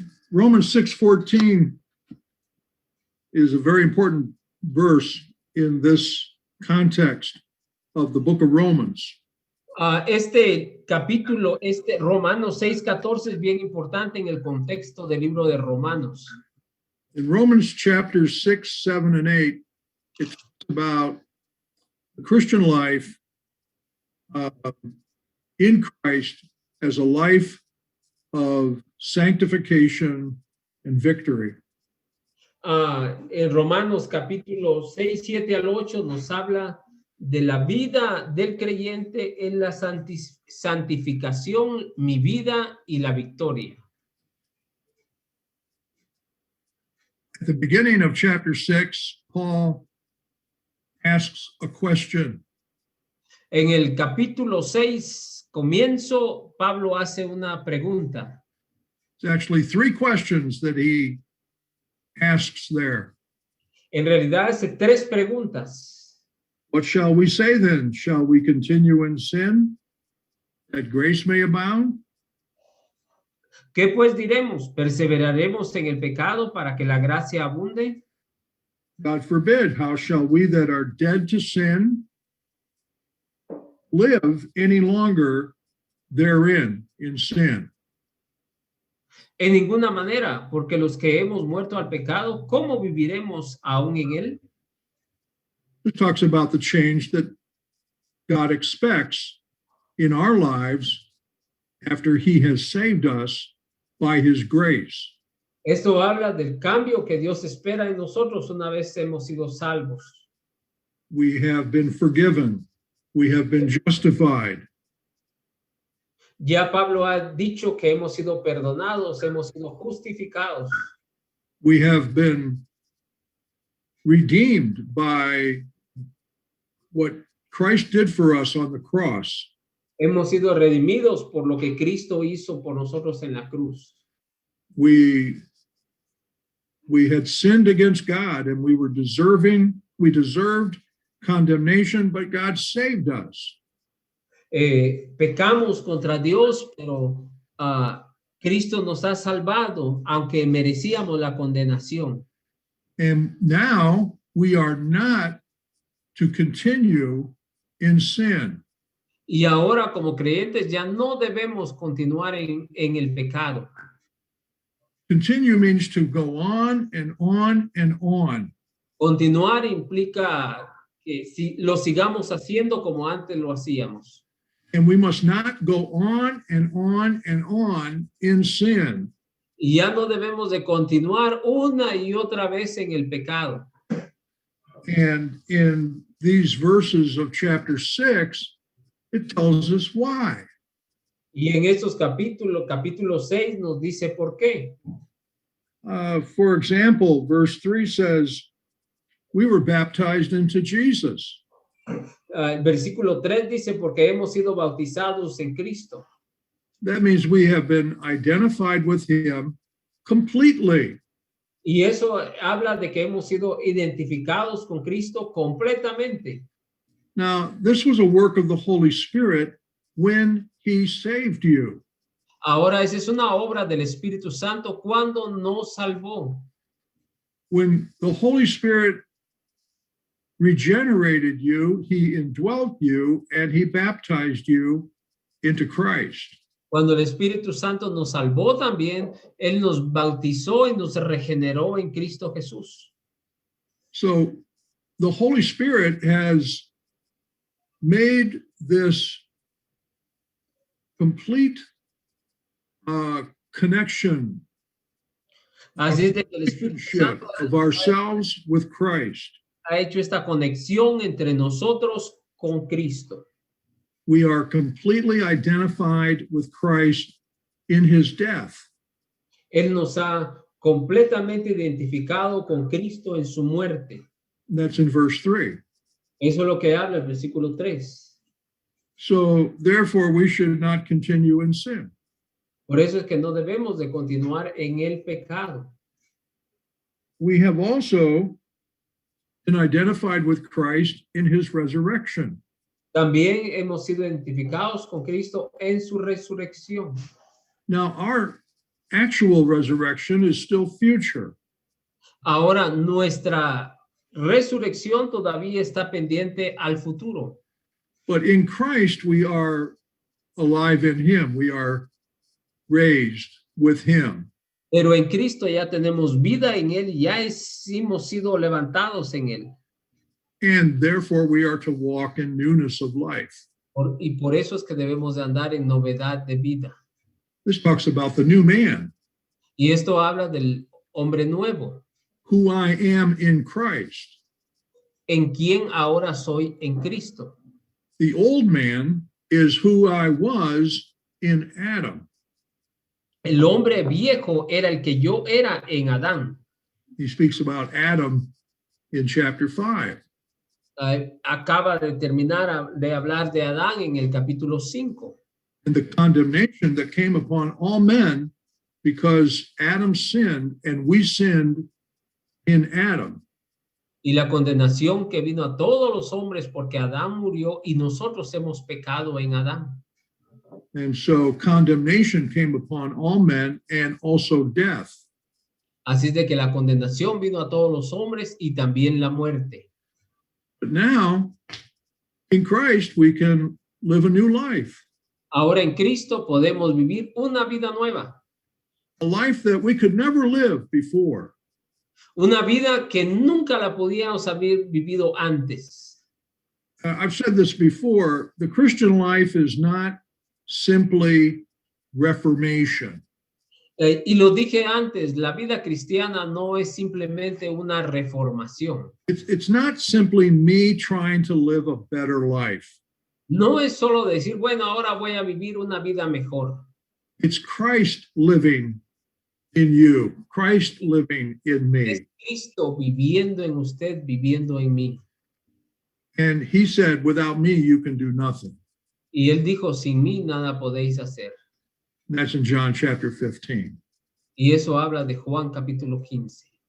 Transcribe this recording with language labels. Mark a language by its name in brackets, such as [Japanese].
[English] Romans 6:14 is a very important verse in this context of the book of Romans. [Spanish] Este capítulo, Romanos 6:14 es bien importante en el contexto del libro de Romanos. [English] In Romans chapters 6, 7, and 8, it talks about the Christian life in Christ as a life of sanctification and victory. [Spanish] En Romanos capítulo 6, 7 al 8 nos habla de la vida del creyente en la santificación, mi vida y la victoria. [English] At the beginning of chapter 6, Paul asks a question. [Spanish] En el capítulo 6, comienzo, Pablo hace una pregunta. [English] It's actually three questions that he asks there. [Spanish] En realidad hace tres preguntas. [English] What shall we say then? Shall we continue in sin, that grace may abound? [Spanish] ¿Qué pues diremos? ¿Perseveraremos en el pecado para que la gracia abunde? [English] God forbid. How shall we that are dead to sin live any longer therein, in sin? [Spanish] En ninguna manera, porque los que hemos muerto al pecado, ¿cómo viviremos aún en él? [English] It talks about the change that God expects in our lives after he has saved us by his grace. [Spanish] Esto habla del cambio que Dios espera en nosotros una vez hemos sido salvos. [English] We have been forgiven. We have been justified. [Spanish] Ya Pablo ha dicho que hemos sido perdonados, hemos sido justificados. [English] We have been redeemed by what Christ did for us on the cross. [Spanish] Hemos sido redimidos por lo que Cristo hizo por nosotros en la cruz. [English] We had sinned against God and we deserved condemnation, but God saved us. [Spanish] Pecamos contra Dios, pero Cristo nos ha salvado, aunque merecíamos la condenación. [English] And now we are not to continue in sin. [Spanish] Y ahora como creyentes ya no debemos continuar en el pecado. [English] Continue means to go on and on and on. [Spanish] Continuar implica que lo sigamos haciendo como antes lo hacíamos. [English] And we must not go on and on and on in sin. [Spanish] Y ya no debemos de continuar una y otra vez en el pecado. [English] And in these verses of chapter 6, it tells us why. [Spanish] Y en estos capítulo 6 nos dice por qué. [English] For example, verse 3 says, we were baptized into Jesus. [Spanish] El versículo 3 dice, porque hemos sido bautizados en Cristo. [English] That means we have been identified with him completely. [Spanish] Y eso habla de que hemos sido identificados con Cristo completamente. [English] Now, this was a work of the Holy Spirit when he saved you. [Spanish] Ahora, esa es una obra del Espíritu Santo cuando nos salvó. [English] When the Holy Spirit regenerated you, he indwelt you, and he baptized you into Christ. [Spanish] Cuando el Espíritu Santo nos salvó también, Él nos bautizó y nos regeneró en Cristo Jesús. [English] So the Holy Spirit has made this complete connection [Spanish] Así es de que el Espíritu Santo [English] of ourselves with Christ. [Spanish] ha hecho esta conexión entre nosotros con Cristo. [English] We are completely identified with Christ in his death. [Spanish] Él nos ha completamente identificado con Cristo en su muerte. [English] That's in verse 3. [Spanish] Eso es lo que habla el versículo 3. [English] So therefore we should not continue in sin. [Spanish] Por eso es que no debemos de continuar en el pecado. [English] We have also been identified with Christ in his resurrection. [Spanish] También hemos sido identificados con Cristo en su resurrección. [English] Now, our actual resurrection is still future. [Spanish] Ahora nuestra resurrección todavía está pendiente al futuro. [English] But in Christ, we are alive in him. We are raised with him. [Spanish] Pero en Cristo ya tenemos vida en Él, ya hemos sido levantados en Él. [English] And therefore, we are to walk in newness of life. [Spanish] Y por eso es que debemos de andar en novedad de vida. [English] This talks about the new man, [Spanish] Y esto habla del hombre nuevo, [English] who I am in Christ. [Spanish] en quien ahora soy en Cristo. [English] The old man is who I was in Adam. [Spanish] El hombre viejo era el que yo era en Adán. [English] He speaks about Adam in chapter 5. [Spanish] Acaba de terminar de hablar de Adán en el capítulo 5. [English] And the condemnation that came upon all men because Adam sinned and we sinned in Adam. [Spanish] Y la condenación que vino a todos los hombres porque Adán murió y nosotros hemos pecado en Adán. [English] And so condemnation came upon all men and also death. [Spanish] Así de que la condenación vino a todos los hombres y también la muerte. [English] But now, in Christ, we can live a new life. [Spanish] Ahora en Cristo podemos vivir una vida nueva. [English] A life that we could never live before. [Spanish] Una vida que nunca la podíamos haber vivido antes. [English] I've said this before, the Christian life is not simply reformation. [Spanish] Y lo dije antes, la vida cristiana no es simplemente una reformación. [English] It's not simply me trying to live a better life. [Spanish] No es solo decir, bueno, ahora voy a vivir una vida mejor. [English] It's Christ living in you, Christ living in [Spanish] Es [English] me. [Spanish] Cristo viviendo en usted, viviendo en mí. [English] And he said, without me, you can do nothing. [Spanish] Y él dijo, sin mí nada podéis hacer. [English] That's in John chapter 15. [Spanish] Y eso habla de Juan capítulo 15.